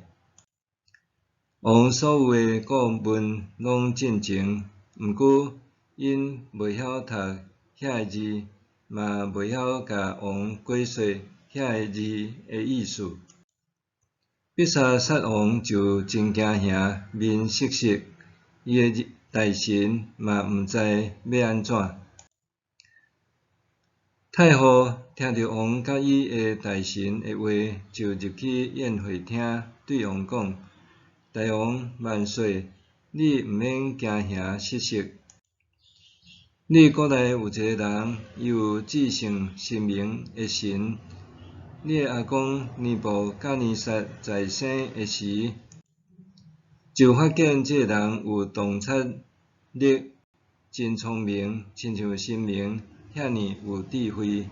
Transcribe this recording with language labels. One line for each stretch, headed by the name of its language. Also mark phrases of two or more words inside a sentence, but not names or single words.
Min Nan Chinese: 王所有的顾问拢进前，毋过因袂晓读遐个字，嘛袂晓甲王解说遐个字的意思。比沙撒王就真惊吓，面色色，伊的大臣嘛毋知要安怎。太后听到王甲伊的大臣的话，就入去宴会厅，对王讲：大王万岁！你毋免惊吓失色。你国内有一个人，伊有至圣神明的神。你的阿公尼布甲尼撒在生的时，就发现这个人有洞察力，真聪明，亲像神明，遐尼有智慧。